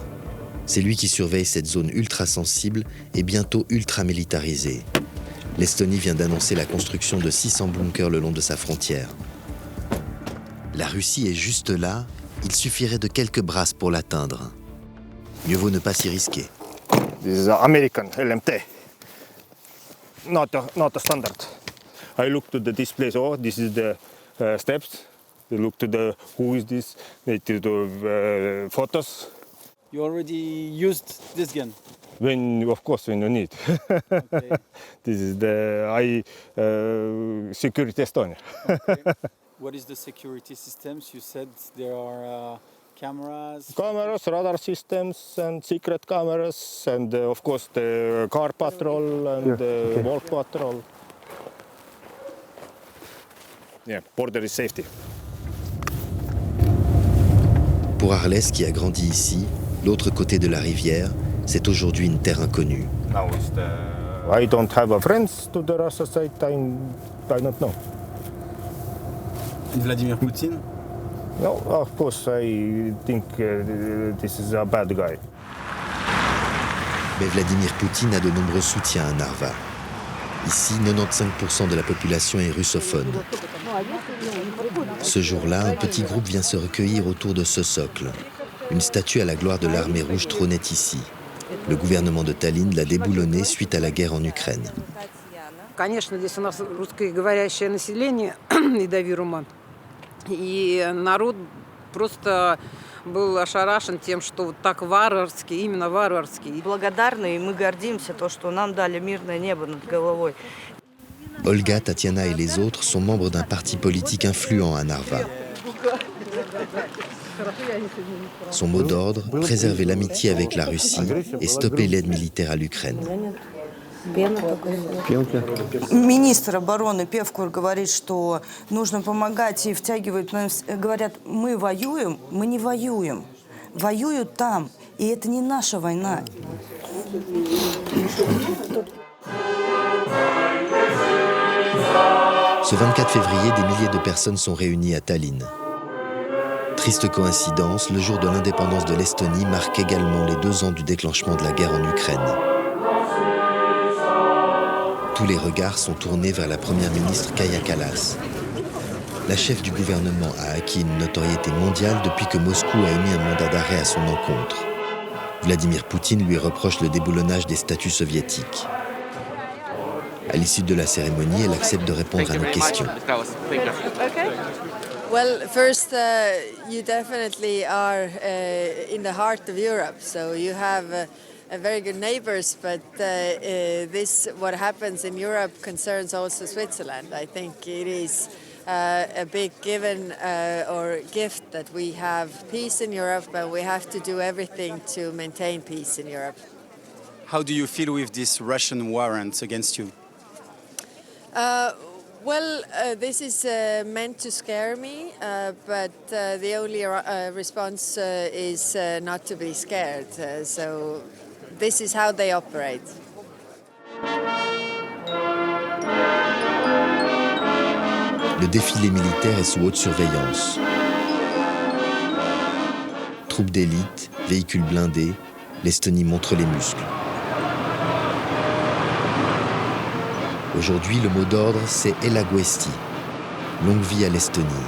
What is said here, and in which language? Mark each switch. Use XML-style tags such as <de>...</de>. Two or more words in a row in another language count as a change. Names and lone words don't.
<fr>C'est lui qui surveille cette zone ultra sensible et bientôt ultra militarisée. L'Estonie vient d'annoncer la construction de 600 bunkers le long de sa frontière. La Russie est juste là, il suffirait de quelques brasses pour l'atteindre. Mieux vaut ne pas s'y risquer.</fr> <en>This is American LMT, not a standard. I look to the display, so this is the steps. I look to the who is this, they do the photos. You already used this gun? Of course, when you need. Okay. This is the Security Estonia. Okay. What is the security systems? You said there are Cameras, radar systems, and secret cameras, and of course the car patrol and the walk patrol. Yeah, border is safety.</en> <fr>Pour Arles, qui a grandi ici, l'autre côté de la rivière, c'est aujourd'hui une terre inconnue.</fr> <en>I don't have a friends to the Russia side. I don't know. Vladimir Putin? No, of course I think this is a bad guy.</en> <fr>Mais Vladimir Poutine a de nombreux soutiens à Narva. Ici, 95% de la population est russophone. Ce jour-là, un petit groupe vient se recueillir autour de ce socle. Une statue à la gloire de l'armée rouge trônait ici. Le gouvernement de Tallinn l'a déboulonnée suite à la guerre en Ukraine.</fr> <ru>Конечно, здесь у нас русскоговорящее население и до Вирума. И народ просто был ошарашен тем, что вот так варварски, именно варварски. Благодарны, и мы гордимся, то, что нам дали мирное небо над головой.</ru> <fr>Olga, Tatiana et les autres sont membres d'un parti politique influent à Narva. Son mot d'ordre, préserver l'amitié avec la Russie et stopper l'aide militaire à l'Ukraine.</fr> <ru>Министр обороны Певкур говорит, что нужно помогать и втягивают. Говорят, мы воюем, мы не воюем. Воюют там, и это не наша война.</ru> <fr>Ce 24 février, des milliers de personnes sont réunies à Tallinn. Triste coïncidence, le jour de l'indépendance de l'Estonie marque également les 2 ans du déclenchement de la guerre en Ukraine. Tous les regards sont tournés vers la première ministre Kaja Kallas. La chef du gouvernement a acquis une notoriété mondiale depuis que Moscou a émis un mandat d'arrêt à son encontre. Vladimir Poutine lui reproche le déboulonnage des statues soviétiques. À l'issue de la cérémonie, elle accepte de répondre à nos questions.</fr> <en>Well, first, you definitely are in the heart of Europe, so you have very good neighbors, but what happens in Europe concerns also Switzerland. I think it is a big given or gift that we have peace in Europe, but we have to do everything to maintain peace in Europe. How do you feel with this Russian warrant against you? Well, this is meant to scare me, but the only response is not to be scared. So this is how they operate.</en> <fr>Le défilé militaire est sous haute surveillance. Troupes d'élite, véhicules blindés, l'Estonie montre les muscles. Aujourd'hui, le mot d'ordre, c'est Elaguesti, longue vie à l'Estonie.</fr>